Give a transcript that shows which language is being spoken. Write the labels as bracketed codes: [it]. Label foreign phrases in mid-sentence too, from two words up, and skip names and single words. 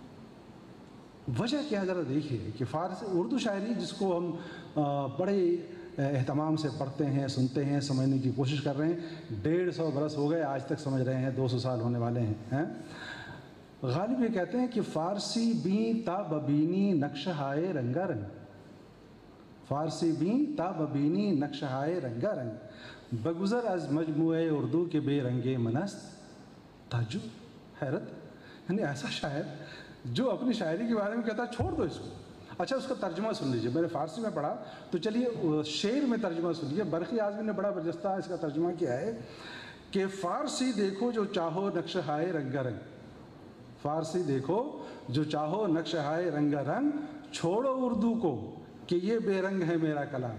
[ur] وجہ کیا ذرا دیکھیے کہ فارسی اردو شاعری جس کو ہم بڑے اہتمام سے پڑھتے ہیں، سنتے ہیں، سمجھنے کی کوشش کر رہے ہیں۔ 150 برس ہو گئے، آج تک سمجھ رہے ہیں، 200 سال ہونے والے ہیں۔ غالب یہ کہتے ہیں کہ [fa] فارسی بیں تا ببینی نقش ہائے رنگا رنگ، فارسی بیں تا ببینی نقش ہائے رنگا رنگ، بگذر از مجموعہ اردو کے بے رنگے منست۔ [ur] تعجب، حیرت، یعنی ایسا شاعر جو اپنی شاعری کے بارے میں کہتا ہے چھوڑ دو اس کو۔ اچھا، اس کا ترجمہ سن لیجئے، میں نے فارسی میں پڑھا تو چلیے شعر میں ترجمہ سن لیجئے۔ برقی اعظمی نے بڑا برجستہ اس کا ترجمہ کیا ہے کہ فارسی دیکھو جو چاہو [fa] نقش ہائے رنگا رنگ، [ur] فارسی دیکھو جو چاہو [fa] نقش ہائے رنگا رنگ، [ur] چھوڑو اردو کو کہ یہ بے رنگ ہے میرا کلام۔